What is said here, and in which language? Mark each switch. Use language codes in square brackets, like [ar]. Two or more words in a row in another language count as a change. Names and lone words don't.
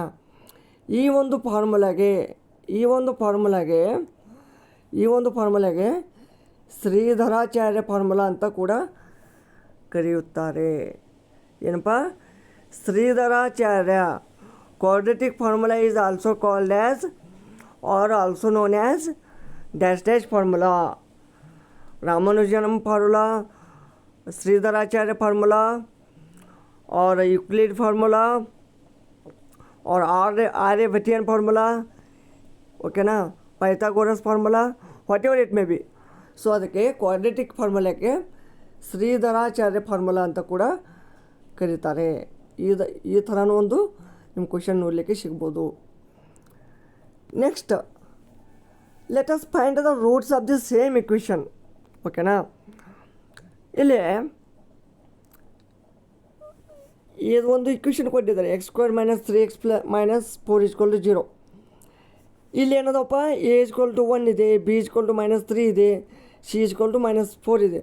[kn] ಈ ಒಂದು ಫಾರ್ಮುಲಾಗೆ ಶ್ರೀಧರಾಚಾರ್ಯ ಫಾರ್ಮುಲಾ ಅಂತ ಕೂಡ ಕರೆಯುತ್ತಾರೆ. ಏನಪ್ಪ, ಶ್ರೀಧರಾಚಾರ್ಯ. [en] Quadratic formula is also called as or also known as dash formula. [kn] ರಾಮಾನುಜನ್ ಫಾರ್ಮುಲಾ, [hi] श्रीधराचार्य फार्मूला और यूक्लिड फार्मूला और आर्यभट्टियन फार्मूला. [kn] ಓಕೆನಾ, ಪೈಥಾಗೋರಸ್ ಫಾರ್ಮುಲಾ, [en] whatever it may be. [kn] ಸೊ ಅದಕ್ಕೆ [en] quadratic formulakke [kn] ಶ್ರೀಧರಾಚಾರ್ಯ ಫಾರ್ಮುಲಾ ಅಂತ ಕೂಡ ಕರೀತಾರೆ. ಈ ಥರನೂ ಒಂದು ನಿಮ್ಮ ಕ್ವಶನ್ ನೋಡಲಿಕ್ಕೆ ಸಿಗ್ಬೋದು. [en] next let us find the roots of the same equation. ಓಕೆನಾ. [kn] ಇಲ್ಲಿ ಇದು ಒಂದು ಇಕ್ವೇಷನ್ ಕೊಟ್ಟಿದ್ದಾರೆ, x² - 3x - 4 = 0. ಇಲ್ಲಿ ಏನದಪ್ಪ, a = 1 ಇದೆ, b = -3 ಇದೆ, c = -4 ಇದೆ.